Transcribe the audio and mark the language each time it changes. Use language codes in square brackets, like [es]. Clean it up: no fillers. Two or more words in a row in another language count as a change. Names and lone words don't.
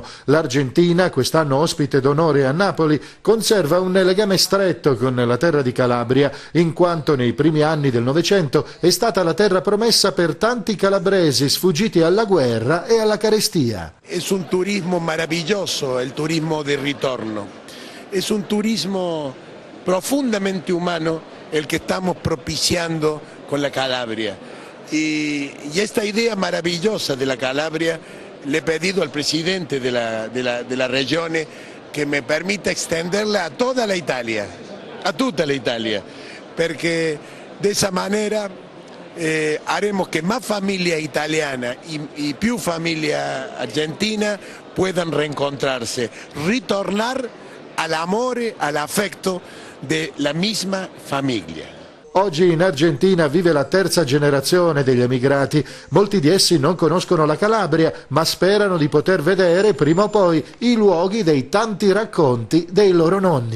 [it] L'Argentina, quest'anno ospite d'onore a Napoli, conserva un legame stretto con la terra di Calabria, in quanto nei primi anni del Novecento è stata la terra promessa per tanti calabresi sfuggiti alla guerra e alla carestia. È un turismo meraviglioso, il turismo del ritorno. [es] Es un turismo profundamente humano el que estamos propiciando con la Calabria. Y esta idea maravillosa de la Calabria le he pedido al presidente de la regione que me permita extenderla a toda la Italia, [it] a tutta la Italia, [es] porque de esa manera haremos que más familia italiana y più familia argentina puedan reencontrarse, [it] ritornar all'amore, all'affetto della misma famiglia. Oggi in Argentina vive la terza generazione degli emigrati. Molti di essi non conoscono la Calabria, ma sperano di poter vedere prima o poi i luoghi dei tanti racconti dei loro nonni.